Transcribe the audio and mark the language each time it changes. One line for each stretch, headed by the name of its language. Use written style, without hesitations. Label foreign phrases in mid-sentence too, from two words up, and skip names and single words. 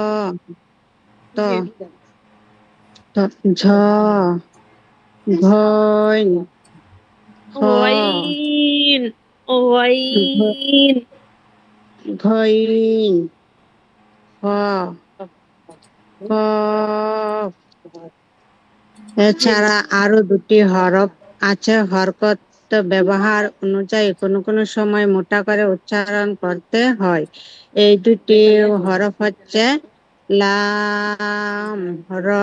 Bangla: ত, জি ত, ঝ, ঘইন, খ, غين ঘ- غين ঘইন, খ, কফ। জি এছাড়া আরো দুটি হরফ আছে। হরকত ব্যবহার অনুযায়ী কোনো কোনো সময় মোটা করে উচ্চারণ করতে হয়। এই দুটি হরফ হচ্ছে লাম, র।